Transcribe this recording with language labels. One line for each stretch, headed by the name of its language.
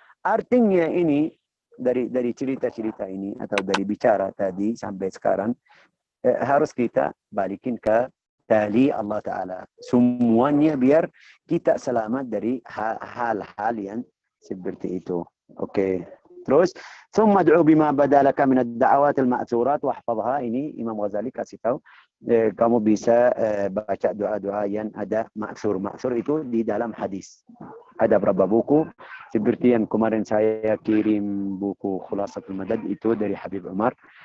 Indonesian: Artinya ini dari cerita-cerita ini atau dari bicara tadi sampai sekarang harus kita balikin ke tali Allah Ta'ala. Semuanya biar kita selamat dari hal-hal yang seperti itu. Oke. Terus,
Arabic: ثم ادعو بما بدا لك من الدعوات المأثورات واحفظها.
Indonesian: Ini Imam Ghazali kasih tahu kamu bisa baca doa-doa yang ada ma'thur. Ma'thur itu di dalam hadis. Ada berapa buku? Seperti yang kemarin saya kirim buku Khulasatul Madad itu dari Habib Umar.